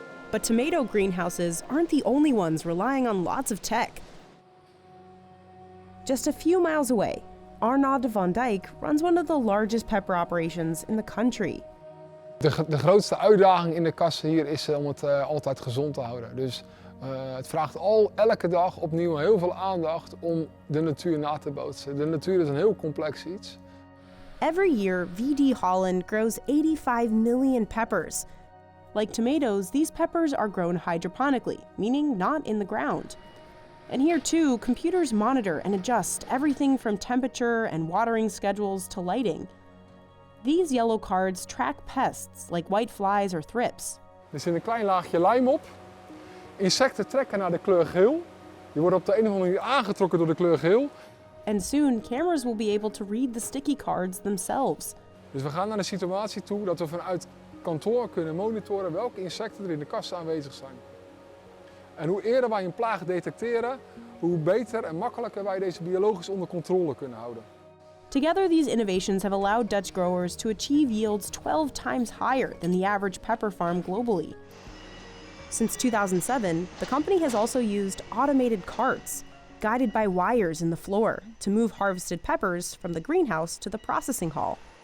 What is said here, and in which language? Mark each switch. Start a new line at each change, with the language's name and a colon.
English: But tomato greenhouses aren't the only ones relying on lots of tech. Just a few miles away, Arnaud van Dijk runs one of the largest pepper operations in the country.
Dutch: De grootste uitdaging in de kassen hier is om het altijd gezond te houden. Dus het vraagt elke dag opnieuw heel veel aandacht om de natuur na te bootsen. De natuur is een heel complex iets.
English: Every year, VD Holland grows 85 million peppers. Like tomatoes, these peppers are grown hydroponically, meaning not in the ground. And here too, computers monitor and adjust everything from temperature and watering schedules to lighting. These yellow cards track pests like white flies or thrips.
Dutch: Er zit een klein laagje lijm op. Insecten trekken naar de kleur geel. Die worden op de een of andere manier aangetrokken door de kleur geel.
English: And soon, cameras will be able to read the sticky cards themselves.
Dutch: Dus we gaan naar de situatie toe dat we vanuit kantoor kunnen monitoren welke insecten er in de kassen aanwezig zijn. En hoe eerder wij een plaag detecteren, hoe beter en makkelijker wij deze biologisch onder controle kunnen houden.
English: Together, these innovations have allowed Dutch growers to achieve yields 12 times higher than the average pepper farm globally. Since 2007, the company has also used automated carts, guided by wires in the floor, to move harvested peppers from the greenhouse to the processing hall.